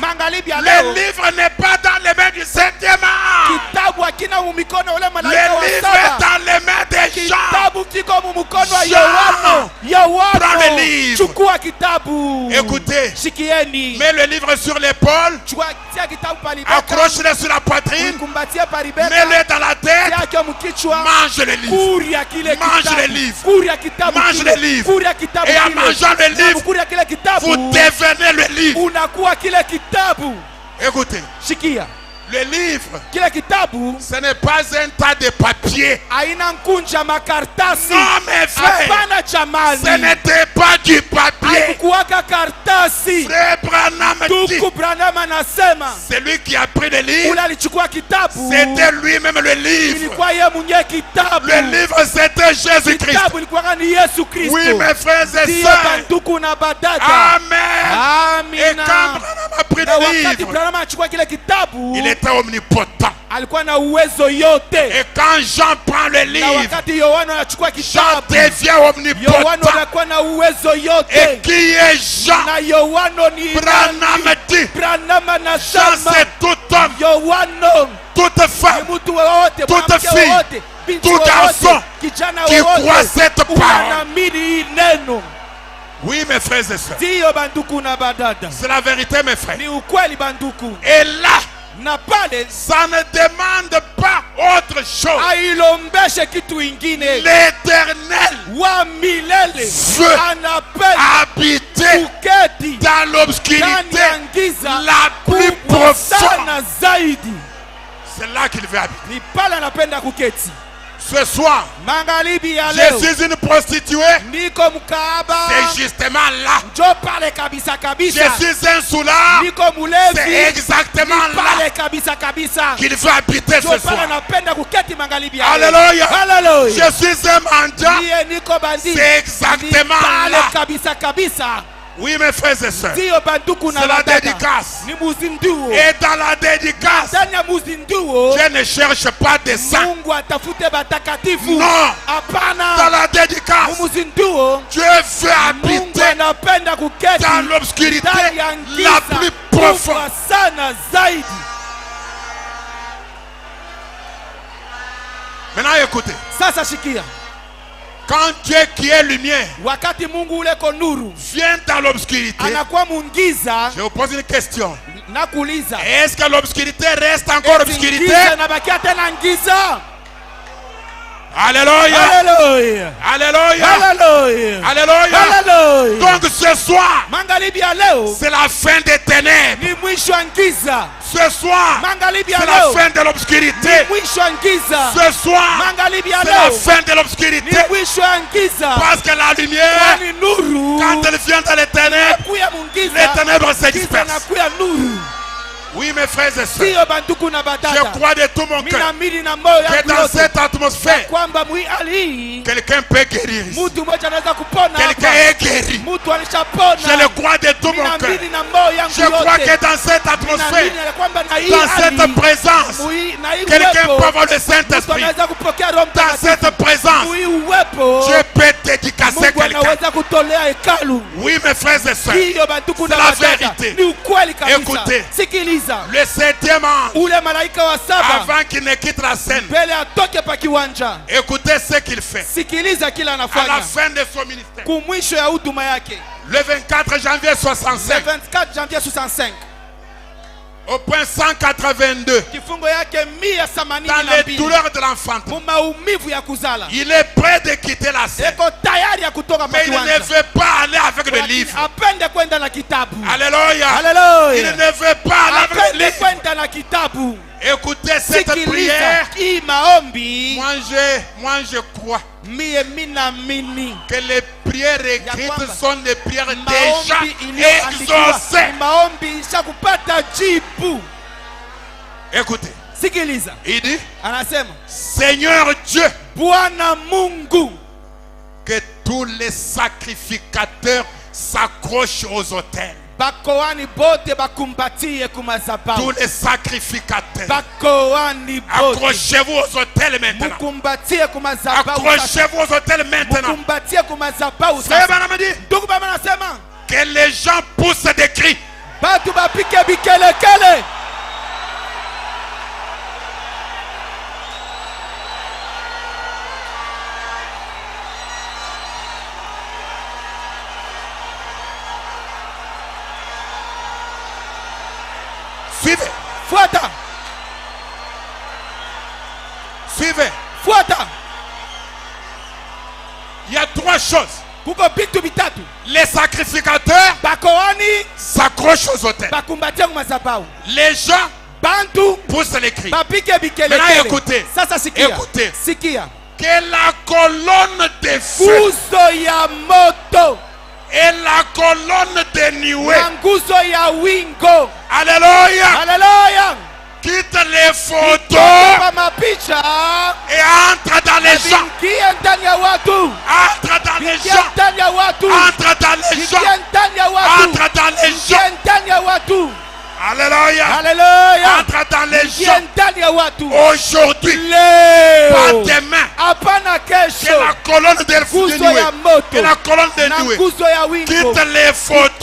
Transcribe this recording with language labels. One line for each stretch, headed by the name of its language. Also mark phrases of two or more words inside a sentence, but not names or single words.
Swahili: Magharibi ya
French: le
Swahili: leo.
French: livre n'est pas dans les mains du 7e ange.
Swahili: Kitabu hakina mumikono ule
French: Le
Swahili: malaika wa
French: livre est 7. dans les mains de Jean.
Swahili: Kitabu kiko mumukono wa Jean. Yohana.
French: Prends le livre.
Swahili: Chukua kitabu.
French: Écoutez,
Swahili: Shikieni.
French: mets le livre sur l'épaule,
Swahili: Chukua kitabu palibeka.
French: accroche-le sur la poitrine,
Swahili: Kumbatia palibeka.
French: mets-le dans la tête,
Swahili: Yake mkichwa.
French: mange le livre.
Swahili: Kuria kile
French: Mange
Swahili: kitabu.
French: le livre.
Swahili: Kuria kitabu
French: Mange
Swahili: kile.
French: le livre.
Swahili: Kuria kitabu
French: Et en
Swahili: kile.
French: mangeant le livre,
Swahili: Kuria kile kitabu.
French: vous devenez le livre.
Swahili: Unakuwa kile kitabu.
French: Écoutez,
Swahili: Shikia.
French: le livre,
Swahili: Kile kitabu
French: ce n'est pas un tas de papier.
Swahili: haina nkunja makartasi.
French: Non, mes frères,
Swahili: Hapana chamani.
French: ce n'était pas du papier.
Swahili: Haikuwaka kartasi.
French: Frère Branham dit,
Swahili: Ndugu Branham anasema
French: celui qui a pris le livre,
Swahili: ule alichukua kitabu.
French: c'était lui-même le livre.
Swahili: Ilikuwa yeye mwenyewe kitabu.
French: Le livre, c'était Jésus-Christ.
Swahili: Kitabu ilikuwa ni Yesu Kristo.
French: Oui, mes frères et
Swahili: Ndiyo
French: sœurs.
Swahili: banduku na badada.
French: Amen. Et
Swahili: Amina.
French: quand Branham a pris
Swahili: Na
French: le
Swahili: wakati
French: livre,
Swahili: Branham achukua kile kitabu,
French: il était omnipotent.
Swahili: alikuwa na uwezo yote.
French: Et quand Jean prend le
Swahili: Na
French: livre,
Swahili: wakati Yohana anachukua Jean kitabu,
French: devient
Swahili: Yohana
French: omnipotent.
Swahili: anakuwa na uwezo
French: Et
Swahili: yote.
French: qui est Jean?
Swahili: Na Yohana ni
French: Branham dit,
Swahili: Branham Jean anasema
French: c'est tout homme,
Swahili: Yohana
French: toute
Swahili: ni
French: femme
Swahili: mtu wowote,
French: toute
Swahili: mwanamke
French: fille,
Swahili: wowote, binti
French: tout
Swahili: wowote,
French: garçon
Swahili: kijana
French: qui croit
Swahili: wowote,
French: cette parole.
Swahili: unaamini hii neno.
French: Oui, mes frères et sœurs.
Swahili: Ndiyo banduku na badada,
French: C'est la vérité, mes frères.
Swahili: ni ukweli banduku.
French: Et là,
Swahili: Na pale
French: ça ne demande pas autre chose.
Swahili: ailombeshe kitu ingine.
French: L'Éternel
Swahili: Wa milele
French: veut
Swahili: anapenda
French: habiter
Swahili: kuketi
French: dans
Swahili: ndani
French: l'obscurité
Swahili: ya giza
French: la plus
Swahili: kubwa
French: profonde.
Swahili: sana zaidi.
French: C'est là qu'il veut habiter.
Swahili: Ni pale anapenda kuketi.
French: Ce soir,
Swahili: Magharibi ya
French: je
Swahili: leo
French: suis une prostituée.
Swahili: niko mkaaba,
French: C'est justement là.
Swahili: njo pale kabisa
French: Je
Swahili: kabisa.
French: suis un soulard.
Swahili: Niko
French: C'est
Swahili: mulevi,
French: exactement
Swahili: ni pale
French: là
Swahili: kabisa kabisa.
French: qu'il veut habiter
Swahili: Njo
French: ce
Swahili: pale
French: soir.
Swahili: anapenda kuketi magharibi ya leo.
French: Alléluia.
Swahili: Hallelujah.
French: Je suis un mendiant.
Swahili: Ndiye niko bandii.
French: C'est exactement
Swahili: Ni pale
French: là.
Swahili: kabisa kabisa.
French: Oui, mes frères et sœurs.
Swahili: Ndiyo banduku na
French: C'est la
Swahili: badada.
French: dédicace.
Swahili: Ni muzinduo.
French: Et dans la dédicace,
Swahili: Ndani ya muzinduo
French: je ne cherche pas des saints.
Swahili: Mungu atafute batakatifu.
French: Non. Dans
Swahili: Hapana.
French: la dédicace,
Swahili: Muzinduo
French: Dieu veut
Swahili: Mungu
French: habiter
Swahili: anapenda kuketi
French: dans l'obscurité
Swahili: ndani ya
French: la
Swahili: giza
French: plus
Swahili: kubwa
French: profonde.
Swahili: sana zaidi.
French: Maintenant, écoutez.
Swahili: Sasa shikia,
French: Quand Dieu qui est lumière
Swahili: wakati Mungu uleko nuru
French: vient dans l'obscurité,
Swahili: anakuwa mungiza,
French: je vous pose une question.
Swahili: na kuuliza
French: Est-ce que l'obscurité reste encore obscurité?
Swahili: giza nabakia tena ngiza?
French: Alléluia.
Swahili: Haleluya,
French: Alléluia.
Swahili: haleluya,
French: Alléluia.
Swahili: haleluya.
French: Donc ce soir,
Swahili: Magharibi ya leo
French: c'est la fin des ténèbres.
Swahili: ni mwisho wa ngiza.
French: Ce soir,
Swahili: Magharibi ya
French: c'est la
Swahili: leo
French: fin de
Swahili: ni
French: l'obscurité.
Swahili: mwisho wa ngiza.
French: Ce soir,
Swahili: Magharibi ya
French: c'est la
Swahili: leo
French: fin de
Swahili: ni
French: l'obscurité.
Swahili: mwisho wa ngiza.
French: Parce que la lumière,
Swahili: Kwani nuru
French: quand elle vient dans les ténèbres,
Swahili: kuya
French: les
Swahili: mungiza,
French: ténèbres se
Swahili: giza
French: dispersent.
Swahili: nakuya nuru.
French: Oui, mes frères et sœurs,
Swahili: Ndiyo banduku na
French: je
Swahili: badada,
French: crois de tout mon cœur
Swahili: minaamini na moyo
French: que
Swahili: yangu
French: dans
Swahili: yote
French: cette atmosphère,
Swahili: kwamba mwi hali hii
French: quelqu'un peut guérir ici.
Swahili: mtu mmoja anaweza kupona
French: Quelqu'un
Swahili: hapa.
French: est guéri.
Swahili: Mtu alishapona.
French: Je le crois de tout tout mon cœur.
Swahili: Ninaamini na moyo yangu
French: Je crois
Swahili: yote.
French: que dans cette atmosphère,
Swahili: Ninaamini ya kwamba na hii
French: dans
Swahili: hali,
French: cette présence,
Swahili: na hii
French: quelqu'un
Swahili: uwepo,
French: peut avoir le
Swahili: mtu
French: Saint-Esprit.
Swahili: anaweza kupokea Roho
French: Dans
Swahili: Mtakatifu.
French: cette présence,
Swahili: Hii uwepo,
French: Dieu peut dédicacer
Swahili: Mungu
French: quelqu'un.
Swahili: anaweza kutolea hekalu.
French: Oui, mes frères et sœurs,
Swahili: Hiyo banduku
French: c'est
Swahili: na
French: la
Swahili: wadada,
French: vérité.
Swahili: ni ukweli kabisa.
French: Écoutez.
Swahili: Sikiliza,
French: le 7e ange,
Swahili: ule malaika wa saba
French: avant qu'il ne quitte la scène,
Swahili: mbele atoke pa kiwanja,
French: écoutez ce qu'il fait.
Swahili: sikiliza kila
French: À la
Swahili: anafanya
French: fin de son ministère,
Swahili: kumwisho ya huduma yake.
French: le 24 janvier Le 65, 24 janvier 65, au point 182,
Swahili: kifungo yake
French: dans les
Swahili: 182,
French: douleurs de l'enfant,
Swahili: mu maumivu ya kuzala,
French: il est prêt de quitter la scène.
Swahili: eko tayari ya kutoka pa
French: Mais il ne
Swahili: kiwanja,
French: veut pas aller avec le
Swahili: lakini
French: livre.
Swahili: apende kwenda na kitabu.
French: Alléluia. Il
Swahili: Haleluya,
French: ne veut pas aller avec le
Swahili: apende
French: livre.
Swahili: kwenda na kitabu.
French: Écoutez cette
Swahili: Sikiliza
French: prière.
Swahili: hii maombi,
French: Moi je crois
Swahili: mie minaamini
French: que les prières écrites
Swahili: kwamba
French: sont des prières déjà
Swahili: maombi iliyoandikiwa
French: exaucées.
Swahili: ni maombi isha kupata jibu.
French: Écoutez,
Swahili: Sikiliza,
French: il dit,
Swahili: anasema
French: Seigneur Dieu,
Swahili: Bwana Mungu,
French: que tous les sacrificateurs s'accrochent aux autels.
Swahili: bakoani bote bakumbatie kumazabau.
French: Tous les sacrificateurs,
Swahili: Bakoani bote
French: accrochez-vous aux autels maintenant.
Swahili: mukumbatie kumazabau.
French: Accrochez-vous aux autels maintenant.
Swahili: Mukumbatie kumazabau.
French: Frère Branham dit
Swahili: Ndugu baba anasema
French: que les gens poussent des cris.
Swahili: batu bapike bikelekele.
French: Suivez,
Swahili: Fuata,
French: suivez.
Swahili: fuata.
French: Il y a 3 choses.
Swahili: Kuko bitu bitatu.
French: Les sacrificateurs
Swahili: Bakoani
French: s'accrochent aux autels.
Swahili: bakumbatie kumazabau.
French: Les gens
Swahili: Bantu
French: poussent les cris.
Swahili: bapike
French: Maintenant
Swahili: bikelekele.
French: écoutez.
Swahili: Sasa sikia.
French: Écoutez.
Swahili: Sikia.
French: Que la colonne de feu
Swahili: Nguzo ya moto
French: et la colonne de nuée,
Swahili: na nguzo ya wingo.
French: alléluia,
Swahili: Haleluya.
French: quitte les photos
Swahili: Kwa mapicha
French: et entre dans les gens.
Swahili: ingia ndani ya watu.
French: Entre dans les
Swahili: Ingia
French: gens.
Swahili: ndani ya watu.
French: Entre dans les gens.
Swahili: Ingia ndani ya watu.
French: Entre dans les gens.
Swahili: Ingia ndani ya watu.
French: Alléluia.
Swahili: Haleluya.
French: Entre dans les
Swahili: Ingia
French: gens.
Swahili: ndani ya watu.
French: Aujourd'hui, pas
Swahili: Leo
French: demain,
Swahili: hapana
French: que la
Swahili: kesho,
French: colonne de
Swahili: nguzo
French: nuée
Swahili: ya moto
French: et la colonne de
Swahili: na
French: nuée
Swahili: nguzo ya wingo
French: quitte les photos.